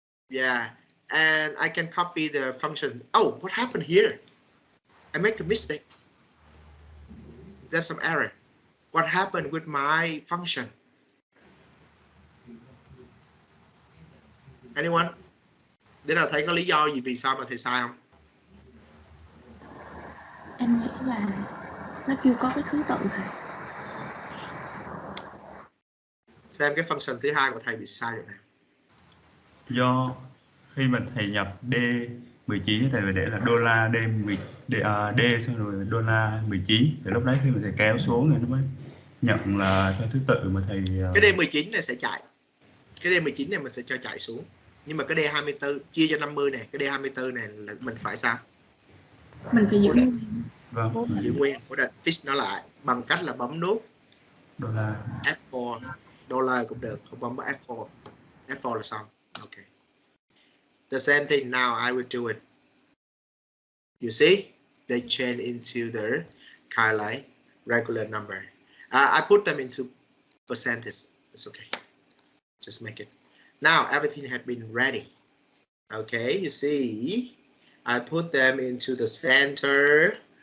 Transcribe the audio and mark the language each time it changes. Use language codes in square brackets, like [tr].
[en] Yeah, and I can copy the function. Oh, what happened here? I make a mistake. There's some error. What happened with my function? Anyone? [vi] Để nào thấy có lý do gì vì sao mà thầy sai không? Em nghĩ là nó chưa có cái thứ tự thầy. Xem cái function thứ hai của thầy bị sai rồi này. Do khi mà thầy nhập D19 thầy phải để là đô-la D xong rồi đô-la 19, thì lúc đấy khi mà thầy kéo xuống thì nó mới nhận là theo thứ tự mà thầy. Cái D19 này sẽ chạy. Cái D19 này mình sẽ cho chạy xuống. Nhưng mà cái D24 chia cho 50 này, cái D24 này là mình phải sao? Mình phải giữ nguyên. Vâng. Giữ nguyên, cố định fix nó lại bằng cách là bấm nút Đô-la F4, đô-la cũng được, không bấm F4. F4 là xong. Okay. [en] The same thing now I will do it. You see, they change into their kind of like regular number. I put them into percentage. It's okay. Just make it. Now everything has been ready. Okay, you see, I put them into the center.